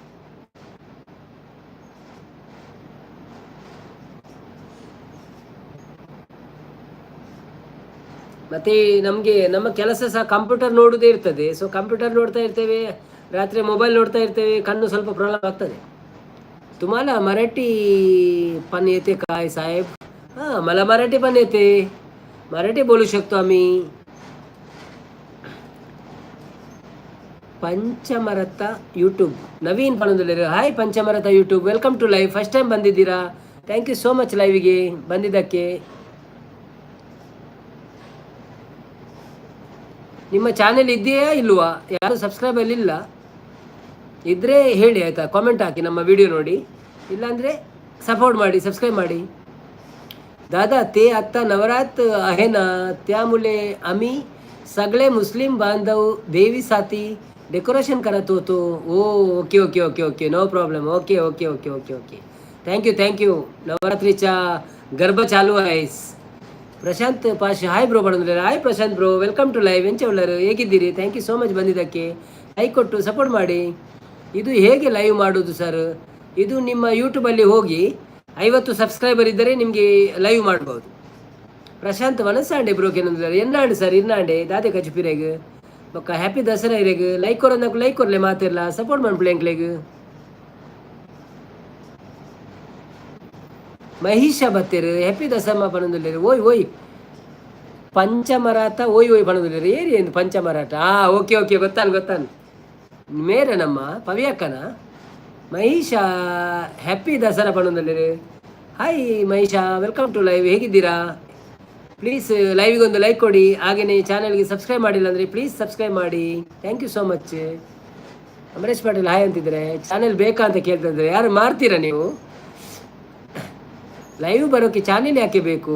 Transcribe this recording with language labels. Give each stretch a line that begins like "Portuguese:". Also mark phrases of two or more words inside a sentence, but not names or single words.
Kannada: ಮತ್ತೆ ನಮ್ಮ ಕೆಲಸ ಸಹ ಕಂಪ್ಯೂಟರ್ ನೋಡುವುದೇ ಇರ್ತದೆ. ಸೊ ಕಂಪ್ಯೂಟರ್ ನೋಡ್ತಾ ಇರ್ತೇವೆ, ರಾತ್ರಿ ಮೊಬೈಲ್ ನೋಡ್ತಾ ಇರ್ತೇವೆ, ಕಣ್ಣು ಸ್ವಲ್ಪ ಪ್ರಾಬ್ಲಮ್ ಆಗ್ತದೆ.
Marathi: तुम्हाला मराठी पण येते काय साहेब? हां, मला मराठी पण येते, मराठी बोलू शकतो आम्ही.
Kannada: ಪಂಚಮರತ ಯೂಟ್ಯೂಬ್ ನವೀನ್ ಪಣದಲ್ಲಿ, ಹಾಯ್ ಪಂಚಮರತ ಯೂಟ್ಯೂಬ್,
English: welcome to live. first time
Kannada: ಬಂದಿದ್ದೀರಾ,
English: thank you so much
Kannada: ಲೈವಿಗೆ ಬಂದಿದ್ದಕ್ಕೆ. ನಿಮ್ಮ ಚಾನೆಲ್ ಇದೆಯಾ ಇಲ್ವಾ? ಯಾರು ಸಬ್ಸ್ಕ್ರೈಬ್ ಇಲ್ಲ ಇದ್ರೆ ಹೇಳಿ ಆಯಿತಾ, ಕಾಮೆಂಟ್ ಹಾಕಿ ನಮ್ಮ ವಿಡಿಯೋ ನೋಡಿ, ಇಲ್ಲಾಂದರೆ सपोर्ट ಮಾಡಿ, सबस्क्राईब ಮಾಡಿ.
Marathi: दादा ते आत्ता नवरात आहे ना, त्यामुळे आम्ही सगळे मुस्लिम बांधव देवीसाठी डेकोरेशन करत होतो.
English: O okay okay okay okay, no problem, okay okay okay okay okay, thank you.
Marathi: नवरात्रीचा गरबा चालू आहे.
Kannada: ಪ್ರಶಾಂತ್ ಪಾಷ್,
English: hi bro
Kannada: ಬಂದಿದ್ದಾರೆ, ಹಾಯ್ ಪ್ರಶಾಂತ್ ಬ್ರೋ,
English: welcome to live.
Kannada: ಎಂಚಳ್ಳರು, ಹೇಗಿದ್ದೀರಿ?
English: thank you so much
Kannada: ಬಂದಿದ್ದಕ್ಕೆ. ಲೈಕ್ ಕೊಟ್ಟು ಸಪೋರ್ಟ್ ಮಾಡಿ. ಇದು ಹೇಗೆ ಲೈವ್ ಮಾಡೋದು ಸರ್? ಇದು ನಿಮ್ಮ ಯೂಟ್ಯೂಬಲ್ಲಿ ಹೋಗಿ 50 ಸಬ್ಸ್ಕ್ರೈಬರ್ ಇದ್ದರೆ ನಿಮಗೆ ಲೈವ್ ಮಾಡ್ಬೋದು.
Tulu: ಪ್ರಶಾಂತ್ ವನಸಾಂಡೆ ಬ್ರೋ ಏನಂದ್ರೆ, ಎನ್ನಾಂಡೆ ಸರ್, ಇನ್ನಾಂಡೆ ದಾದೆ ಕಚ್ಪಿರೆಗ್ ಬೊಕ್ಕ ಹ್ಯಾಪಿ ದಸರಾ ಇರೆಗ್. ಲೈಕ್ ಕೊರೋದಕ್ಕೆ ಲೈಕ್ ಕೊರಲೆ ಮಾತಿರಲ್ಲ, ಸಪೋರ್ಟ್ ಮಾಡ್ಬಿಡ್ಲೆಂಕ್ಲೆಗ್. ಮಹಿಷಾ ಬತ್ತೇರು, ಹ್ಯಾಪಿ ದಸರಾ ಪಣದಲ್ಲಿ, ಓಯ್ ಪಂಚಮರಾಟ, ಓಯ್ ಪಣದಲ್ಲಿ ಏರಿ ಎಂದು ಪಂಚಮರಾಟ. ಓಕೆ ಓಕೆ, ಗೊತ್ತಾನು ಮೇರೆ ನಮ್ಮ ಪವಿಯಕ್ಕನ. ಮಹಿಷಾ ಹ್ಯಾಪಿ ದಸರಾ ಪಣದಲ್ಲಿ.
Kannada: ಹಾಯ್ ಮಹಿಷಾ,
English: welcome to live,
Kannada: ಹೇಗಿದ್ದೀರಾ? ಪ್ಲೀಸ್ ಲೈವಿಗೆ ಒಂದು ಲೈಕ್ ಕೊಡಿ, ಹಾಗೆಯೇ ಚಾನಲ್ಗೆ ಸಬ್ಸ್ಕ್ರೈಬ್ ಮಾಡಿಲ್ಲ ಅಂದರೆ ಪ್ಲೀಸ್ ಸಬ್ಸ್ಕ್ರೈಬ್ ಮಾಡಿ,
English: thank you so much.
Kannada: ಅಮರೇಶ್ ಪಾಟೀಲ್ ಹಾಯ್ ಅಂತಿದ್ರೆ, ಚಾನೆಲ್ ಬೇಕಾ ಅಂತ ಕೇಳ್ತಿದ್ರೆ, ಯಾರು ಮಾಡ್ತೀರಾ ನೀವು? ಲೈವ್ ಬರೋಕ್ಕೆ ಚಾನೆಲ್ ಯಾಕೆ ಬೇಕು?